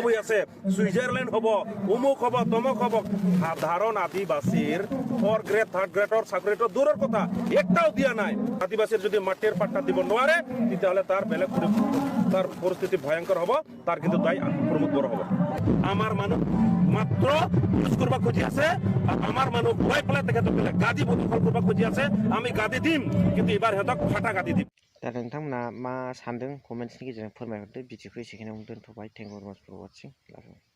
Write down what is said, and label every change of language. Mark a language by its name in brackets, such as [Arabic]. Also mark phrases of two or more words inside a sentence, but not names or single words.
[Assamese] হৈ আছে ছুইজাৰলেণ্ড হ'ব অমুক হ'ব তমুক হ'ব সাধাৰণ আদিবাসীৰ 4th গ্ৰেড 3rd গ্ৰেডৰ চাকৰিটো দূৰৰ কথা একটাও দিয়া নাই আদিবাসীৰ যদি মাটিৰ পাট্টা দিব নোৱাৰে তেতিয়াহ'লে তাৰ বেলেগ তাৰ পৰিস্থিতি ভয়ংকৰ হ'ব তাৰ কিন্তু দায়ী প্ৰমোদ বড়ো হ'ব আমাৰ মানুহ মাত্ৰ কৰিব খুজি আছে আমাৰ মানুহ ভয় পেলাই তেখেতসকলে গাদী দখল কৰিব খুজি আছে আমি গাদী দিম কিন্তু এইবাৰ সিহঁতক ফাটা গাদী দিম [Bodo] दा नोंथांमोना मा सानदों कमेन्ट्सनि गेजेरजों फोरमायहरदो भिडिअखौ एसेखिनियावनो दोनथ'बाय [English] thank you very much for watching